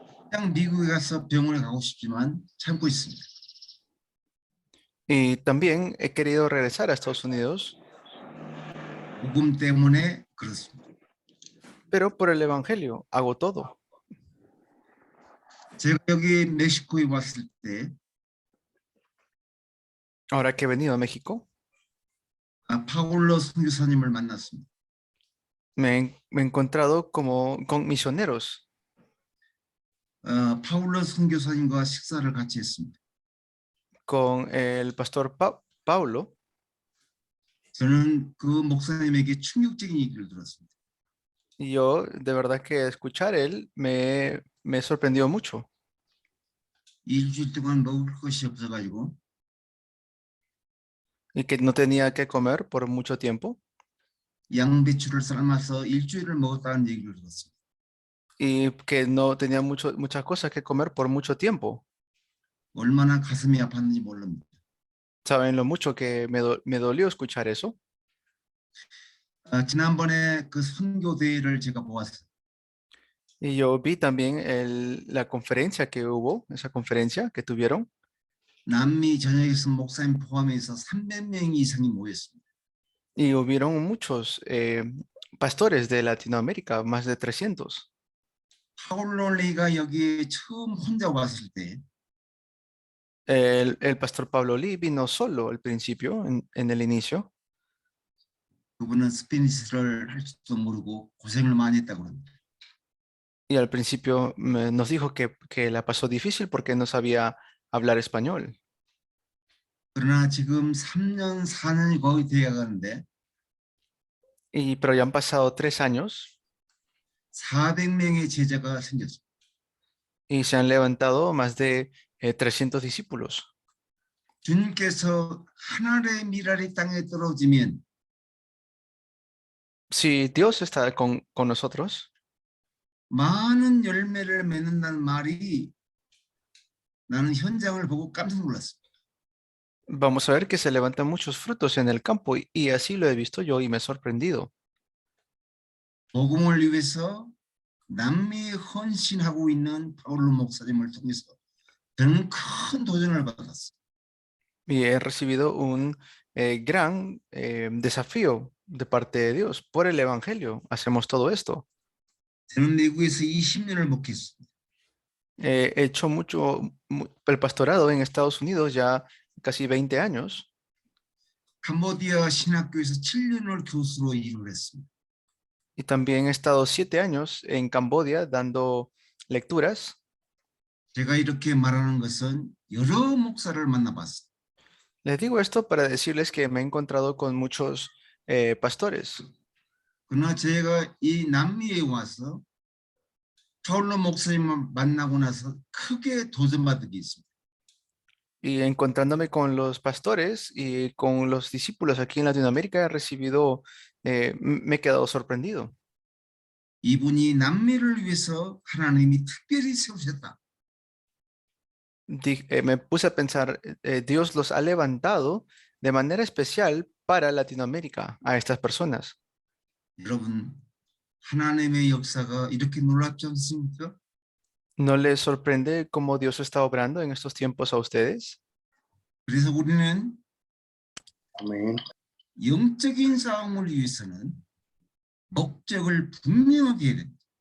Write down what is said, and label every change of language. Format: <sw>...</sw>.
<ko>그냥 미국에 가서 병원에 가고 싶지만 참고 있습니다.</ko> <es>Y también he querido regresar a Estados Unidos,</es> <ko>복음 때문에 그렇습니다.</ko> <es>pero por el Evangelio hago todo.</es> <ko>제가 여기 멕시코에 왔을 때</ko> <es>Ahora que he venido a México,</es> <ko>파울로 선교사님을 만났습니다.</ko> <es>me he encontrado con misioneros.</es> <ko>파울로 선교사님과 식사를 같이 했습니다.</ko> <es>Con el pastor Paulo.</es> <ko>저는 그 목사님에게 충격적인 얘기를 들었습니다.</ko> <es>Y yo, de verdad que escuchar él me sorprendió mucho.</es> <ko>일주일 동안 먹을 것이 없어가지고</ko> <es>Y que no tenía que comer por mucho tiempo.</es> <ko>양배추를 삶아서 일주일을 먹었다는 얘기를 들었습니다.</ko> <es>Y que no tenía muchas cosas que comer por mucho tiempo.</es> <ko>얼마나 가슴이 아팠는지 모릅니다.</ko> <es>¿Saben lo mucho que me dolió escuchar eso?</es> <ko>지난번에 그 선교 대회를 제가 보았어요.</ko> <es>Y yo vi también la conferencia que hubo, esa conferencia que tuvieron.</es> <ko>남미 전역에서 목사님 포함해서 300명 이상이 모였습니다.</ko> <es>Y hubieron muchos pastores de Latinoamérica, más de 300.</es> <ko>파울로리가 여기에 처음 혼자 왔을 때</ko> <es>El pastor Pablo Lee vino solo al principio, en el inicio.</es> <ko>그분은 스페니스를 할 줄도 모르고 고생을 많이 했다고 합니다.</ko> <es>Y al principio nos dijo que la pasó difícil porque no sabía hablar español.</es> <ko>그러나 지금 3년, 4년이 거의 되어가는데</ko> <es>Pero ya han pasado 3 años</es> <ko>400명의 제자가 생겼습니다.</ko> <es>y se han levantado más de 300 discípulos.</es> <ko>주님께서 하늘의 미랄이 땅에 떨어지면</ko> <es>Si Dios está con nosotros,</es> <ko>많은 열매를 맺는다는 말이 나는 현장을 보고 깜짝 놀랐습니다.</ko> <es>vamos a ver que se levantan muchos frutos en el campo y así lo he visto yo y me he sorprendido.</es> <ko>복음을 위해서 남미에 헌신하고 있는 파울로 목사님을 통해서 저는 큰 도전을 받았어요.</ko> <es>Y he recibido un gran desafío de parte de Dios. Por el Evangelio hacemos todo esto.</es> <ko>저는 미국에서 20년을 목회했습니다.</ko> <es>He hecho el pastorado en Estados Unidos ya casi 20 años.</es> <ko>캄보디아 신학교에서 7년을 교수로 일을 했습니다.</ko> <es>Y también he estado 7 años en Camboya dando lecturas.</es> <ko>제가 이렇게 말하는 것은 여러 목사를 만나봤어요.</ko> <es>Les digo esto para decirles que me he encontrado con muchos pastores.</es> <ko>그러나 제가 이 남미에 와서 파울로 목사님을 만나고 나서 크게 도전받은 게 있습니다.</ko> <es>Y encontrándome con los pastores y con los discípulos aquí en Latinoamérica, me he quedado sorprendido.</es> <ko>이분이 남미를 위해서 하나님이 특별히 세우셨다.</ko> <es>Me puse a pensar, Dios los ha levantado de manera especial para Latinoamérica, a estas personas.</es> <ko>여러분, 하나님의 역사가 이렇게 놀랍지 않습니까?</ko> <es>¿No les sorprende cómo Dios está obrando en estos tiempos a ustedes?</es> <ko>그래서 우리는</ko> <es>Amén.</es> <ko>영적인 싸움을 위해서는 목적을 분명하게 해야 됩니다.</ko>